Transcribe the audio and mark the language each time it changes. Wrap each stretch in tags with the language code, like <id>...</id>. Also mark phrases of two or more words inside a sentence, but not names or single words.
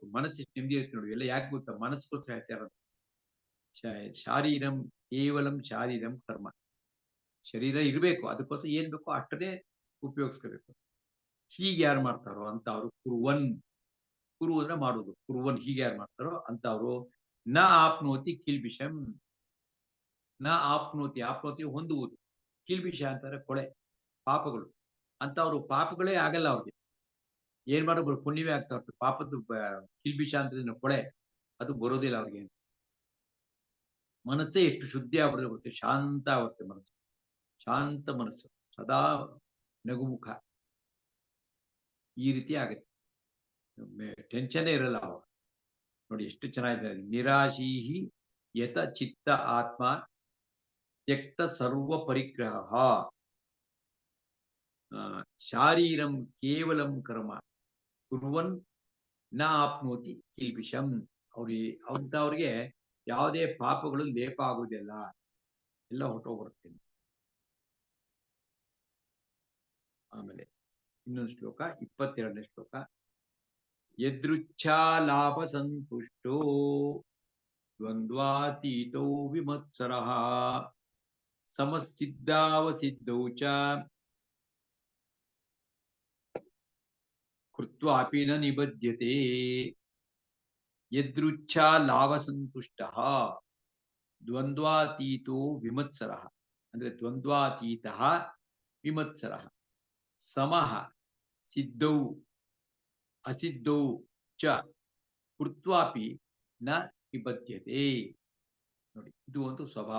<kn>ಮನಸ್ಸು ಎಷ್ಟು ನೆಮ್ಮದಿ ಇರುತ್ತೆ ನೋಡಿ. ಎಲ್ಲ ಯಾಕೆ ಗೊತ್ತಾ? ಮನಸ್ಸಿಗೋಸ್ಕರ ಹೇಳ್ತಾ ಇರೋದು.</kn> <sa>ಶಾರೀರಂ ಕೇವಲಂ ಶಾರೀರಂ ಕರ್ಮ.</sa> <kn>ಶರೀರ ಇರಬೇಕು, ಅದಕ್ಕೋಸ್ಕರ ಏನ್ ಬೇಕೋ ಅಷ್ಟನ್ನೇ ಉಪಯೋಗಿಸ್ಕೋಬೇಕು. ಹೀಗೆ ಯಾರು ಮಾಡ್ತಾರೋ ಅಂತ ಅವರು ಕುರುವನ್. ಕುರು ಅಂದ್ರೆ ಮಾಡುದು, ಕುರುವನ್. ಹೀಗೆ ಯಾರು ಮಾಡ್ತಾರೋ ಅಂತ ಅವರು</kn> <sa>ನ ಆಪ್ನೋತಿ ಕಿಲ್ಬಿಷಂ. ನ ಆಪ್ನೋತಿ,</sa> <kn>ಆಪ್ನೋತಿ ಹೊಂದುವುದು, ಕಿಲ್ಬಿಷ ಅಂತಾರೆ ಕೊಳೆ, ಪಾಪಗಳು. ಅಂತ ಅವರು ಪಾಪಗಳೇ ಆಗಲ್ಲ ಅವ್ರಿಗೆ. ಏನ್ ಮಾಡೋದು ಪುಣ್ಯವೇ ಆಗ್ತಾ ಇರ್ತದೆ. ಪಾಪದ್ದು ಕಿಲ್ಬಿಷ ಅಂತ ಕೊಳೆ ಅದು ಬರೋದಿಲ್ಲ ಅವ್ರಿಗೆ. ಮನಸ್ಸೇ ಎಷ್ಟು ಶುದ್ಧಿ ಆಗ್ಬಿಡೋದು ಗೊತ್ತೆ, ಶಾಂತ ಆಗುತ್ತೆ ಮನಸ್ಸು. ಶಾಂತ ಮನಸ್ಸು, ಸದಾ ನಗುಮುಖ, ಈ ರೀತಿ ಆಗುತ್ತೆ. ಟೆನ್ಷನ್ನೇ ಇರಲ್ಲ ಅವಾಗ. ನೋಡಿ ಎಷ್ಟು ಚೆನ್ನಾಗಿದೆ.</kn> <sa>ನಿರಾಶೀಹಿ ಯತ ಚಿತ್ತ ಆತ್ಮ ತ್ಯಕ್ತ ಸರ್ವ ಪರಿಗ್ರಹ ಶಾರೀರಂ ಕೇವಲಂ ಕರ್ಮ ಕುರ್ವನ್ ನ ಆಪ್ನೋತಿ ಕಿಲ್ಬಿಷಂ.</sa> <kn>ಅವ್ರಿಗೆ ಯಾವುದೇ ಪಾಪಗಳು ಲೇಪ ಆಗುವುದಿಲ್ಲ, ಎಲ್ಲ ಹೊರಟೋಗ್ಬರುತ್ತೆ. ಆಮೇಲೆ ಇನ್ನೊಂದು ಶ್ಲೋಕ, 22ನೇ ಶ್ಲೋಕ.</kn> <sa>ಯದೃಚ್ಛಾ ಲಾಭ ಸಂತುಷ್ಟೋ ದ್ವಂದ್ವಾತೀತೋ ವಿಮತ್ಸರಃ ಸಮಸಿದ್ಧಾವಸಿದ್ಧೌ ಚ ಕೃತ್ವಾಪಿ ನ ನಿಬಧ್ಯತೆ. ಯದೃಚ್ಛಾ ಲಾಭ ಸಂತುಷ್ಟಃ ದ್ವಂದ್ವಾತೀತೋ ವಿಮತ್ಸರಃ. ಅಂದ್ರೆ ದ್ವಂದ್ವಾತೀತಃ ವಿಮತ್ಸರಃ. ಸಮಃ ಸಿದ್ಧೌ ಅಸಿದ್ಧೌ ಚ ಕೃತ್ವಾಪಿ ನ ನಿಬಧ್ಯತೆ.</sa> <kn>ನೋಡಿ, ಇದು ಒಂದು ಸ್ವಭಾವ.</kn>